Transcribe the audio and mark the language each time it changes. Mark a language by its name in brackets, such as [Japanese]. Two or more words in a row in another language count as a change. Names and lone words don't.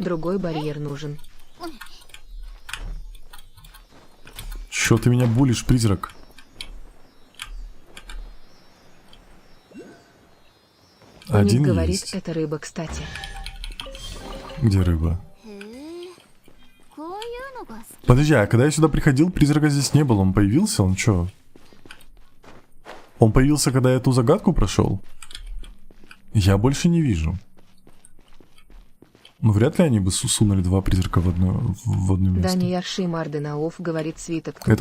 [Russian] Другой барьер нужен. Чё ты меня булишь, призрак? Один говорит, есть. это рыба, кстати. Где рыба? [Japanese] へえこういうのが好き [Russian] Подожди, а когда я сюда приходил, призрака здесь не было. Он появился? Он чё? Он появился, когда я ту загадку прошел? Я больше не вижу. Ну, вряд ли они бы сунули два призрака в одно место. Дани Ярши Марденауф говорит, свиток тут.